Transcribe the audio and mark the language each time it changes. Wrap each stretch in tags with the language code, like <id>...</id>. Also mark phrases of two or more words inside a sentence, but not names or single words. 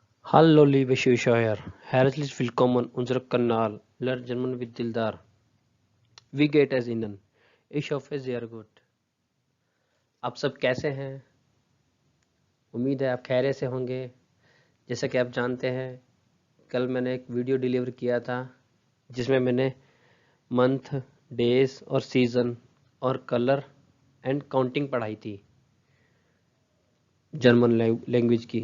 <de>Hallo liebe Zuschauer, herzlich willkommen unserem Kanal Lern German with Dildar. Wie geht es Ihnen? Ich hoffe sehr gut.</de> <hi>आप सब कैसे हैं? उम्मीद है आप खैरियत से होंगे। जैसा कि आप जानते हैं, कल मैंने एक वीडियो डिलीवर किया था जिसमें मैंने मंथ, डेज और सीज़न और</hi> <en>color and counting</en> <hi>पढ़ाई थी</hi> <en>German language</en> <hi>की।</hi>